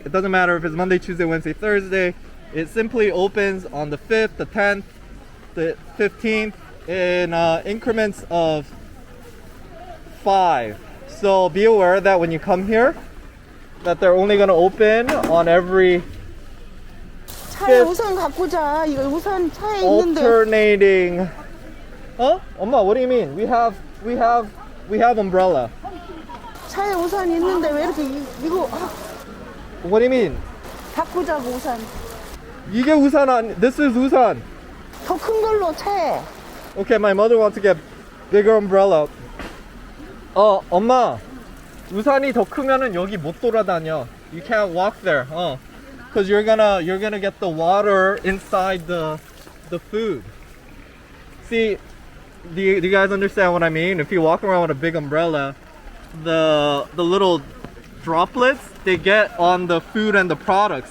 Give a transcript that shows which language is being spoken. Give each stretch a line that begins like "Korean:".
English: It doesn't matter if it's Monday, Tuesday, Wednesday, Thursday. It simply opens on the 5th, the 10th, the 15th in increments of 5. So be aware that when you come here, that they're only going to open on every
Korean: 차에 우산 갖고 자. 이거 우산 차에 있는데.
English: alternating. Huh? 엄마, what do you mean? We have umbrella.
Korean: 차에 우산 있는데 왜 이렇게 이거
English: What do you mean?
Korean: 갖고 자고 우산. 이게 우산 아니?
English: This is
Korean: 우산. 더 큰 걸로 차에.
English: Okay, my mother wants to get bigger umbrella.
Korean: 엄마. 우산이 더 크면은 여기 못 돌아다녀.
English: You can't walk there. Cause you're gonna get the water inside the food. See, do you guys understand what I mean? If you walk around with a big umbrella, the little droplets, they get on the food and the products.